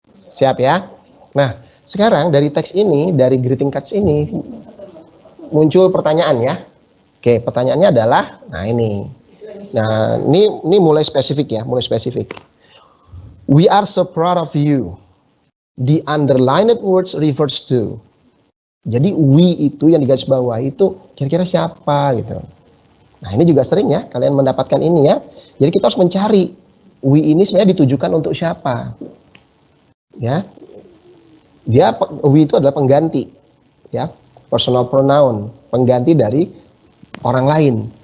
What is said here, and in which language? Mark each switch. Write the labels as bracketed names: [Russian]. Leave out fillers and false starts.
[Indonesian] Siap ya. Nah, sekarang dari teks ini, dari greeting cards ini muncul pertanyaan ya. Oke, pertanyaannya adalah, nah ini. Nah, ini mulai spesifik ya, mulai spesifik. [English] We are so proud of you. The underlined words refers to. [Indonesian] Jadi we itu yang digaris bawah itu kira-kira siapa gitu. Nah, ini juga sering ya kalian mendapatkan ini ya. Jadi kita harus mencari we ini sebenarnya ditujukan untuk siapa. Ya. We itu adalah pengganti ya, personal pronoun, pengganti dari orang lain.